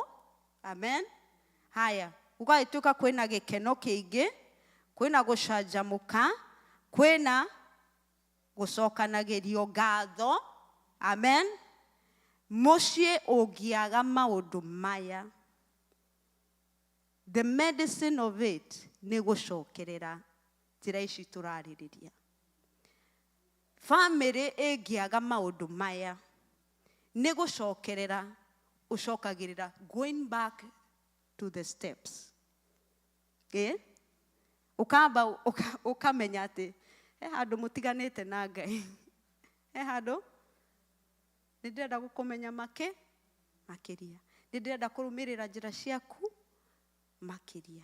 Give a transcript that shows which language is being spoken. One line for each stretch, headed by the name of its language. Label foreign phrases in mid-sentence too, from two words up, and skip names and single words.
Kikuyu: Amen. Haya, gũgagĩtuĩka kwĩna gĩkeno kĩingĩ, kwĩna gũcanjamũka, kwĩna gũcokanagĩrio ngatho. Amen. Mũciĩ ũngĩaga maũndũ maya,
English: the medicine of it
Kikuyu: nĩ gũcokerera njĩra ici tũrarĩrĩria. Family ĩngĩaga maũndũ maya nĩ gũcokerera ũcokagĩrĩra,
English: going back to the steps.
Kikuyu: Ũkamba ũkamenya atĩ he handũ mũtiganĩte na Ngai. He handũ nĩndĩrenda gũkũmenya makĩria. Nĩndĩrenda kũrũmĩrĩra njĩra ciaku makĩria.